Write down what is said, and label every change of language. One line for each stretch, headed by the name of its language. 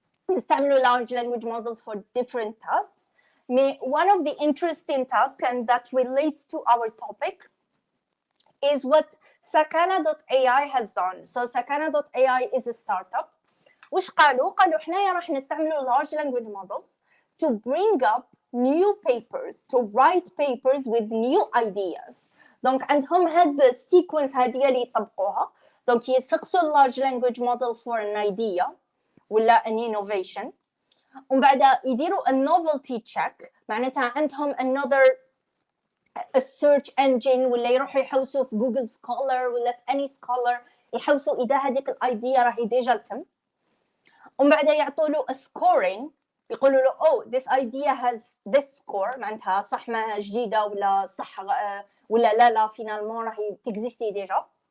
Arabic: نستعملوا
English: large language models for different tasks. One of the interesting tasks, and that relates to our topic, is what Sakana.ai has done. So Sakana.ai is a startup.
Arabic: وش قالوا حنايا راح نستعملوا
English: large language models to bring up new papers, to write papers with new ideas.
Arabic: دونك عندهم هاد السيكونس هذه اللي يطبقوها. دونك يسقسوا
English: large language model for an idea
Arabic: ولا
English: an innovation.
Arabic: ومن بعد يديروا
English: a novelty check،
Arabic: معناتها عندهم
English: another a search engine
Arabic: ولا يروحوا يحوسوا في جوجل سكولر ولا في any scholar يحوسوا إذا هذيك الايديا راهي ديجا تم. ومن بعد يعطوا له
English: a scoring،
Arabic: يقولوا له
English: oh this idea has this score،
Arabic: معناتها صح ما جديدة ولا صح ولا لا فينالمون راهي تكزيستي ديجا.